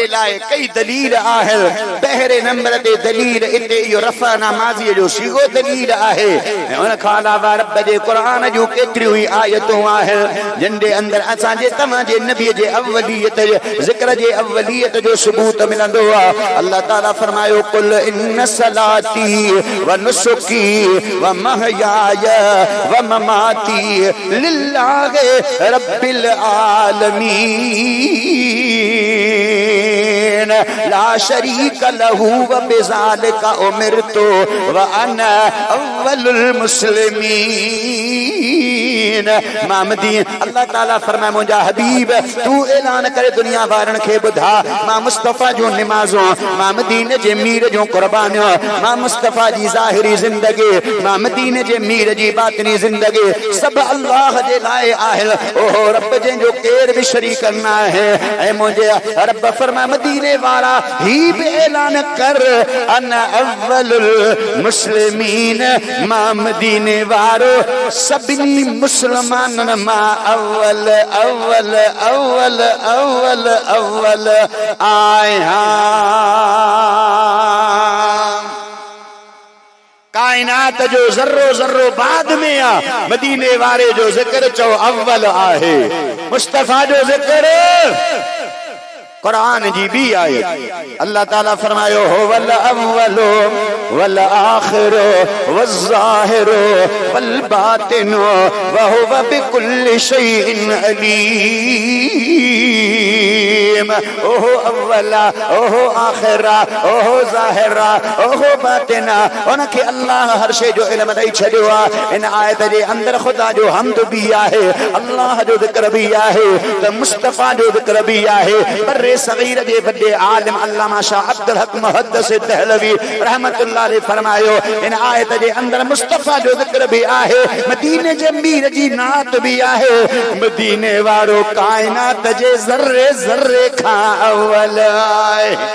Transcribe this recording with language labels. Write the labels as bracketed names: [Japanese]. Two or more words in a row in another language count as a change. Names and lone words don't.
[Sindhi] लाइ कई दलील आहे पहिरे नंबर ते दलील इते इहो रफ़ा माज़ीअ जो सीगो दलील आहे ऐं उन खां अलावा रब जे क़ुरान जूं केतिरियूं ई आयतूं आहिनि जिन जे अंदरि असांजे तव्हां जे नबीअ जे अव्वलियत ज़िक्र जे अव्वलियत जो सबूत मिलंदो आहे अल्लाह ताला फरमायो [Arabic] قل إن صلاتي و نسكي و محياي و مماتي لله رب العالمين لا شريك له و بذلك أمرت و أنا أول المسلمين [Sindhi] मामदी अल्लाह ताला फरमाए मुंहिंजा हबीब तू ऐलान करे दुनिया वारनि खे ॿुधा मां मुस्तफ़ा जो निमाज़ो मां मदीने जे मीर जो क़ुर्बानियो मां मुस्तफ़ा जी ज़ाहिरी ज़िंदगी मां मदीने जे मीर जी बातिनी ज़िंदगी सभु अल्लाह जे लाइ आहे ओहो रब जंहिंजो केर बि शरीक न आहे ऐं मुंहिंजे रब फरमाए मदीने वारा ही भी ऐलान कर [Arabic] أنا أول المسلمين [Sindhi] मां मदीने वारो सभिनी मुसलमानन मां अव्वल अव्वल अव्वल अव्वल अव्वल आया कायनात जो ज़र्रो ज़र्रो बाद में आ मदीने वारे जो ज़िक्र चो अव्वल आहे मुस्तफ़ा जो ज़िक्र कुरान जी भी आयत अल्लाह ताला फरमायो हो [Arabic] و الأول و الآخر و الظاهر و الباطن و هو بكل شيء [Sindhi] अलीम ओहो अव्वला ओहो आखिरा ओहो ज़ाहिरा ओहो बातिना उनखे अल्लाह हर शइ जो इल्म ॾेई छॾियो आहे इन आयत जे अंदरि ख़ुदा जो हम्द भी आहे अल्लाह जो ज़िक्र भी आहे त मुस्तफ़ा जो ज़िक्र भी आहे सगीर जे वॾे आलिम अल्लामा शाह अब्दुल हक मुहद्दिस दहलवी [Arabic] رحمة الله عليه [Sindhi] फरमायो इन आयत जे अंदर मुस्तफ़ा जो ज़िक्र भी आहे मदीने जे मीर जी नात भी आहे मदीने वारो कायनात जे ज़र्रे ज़र्रे खां अव्वल आहे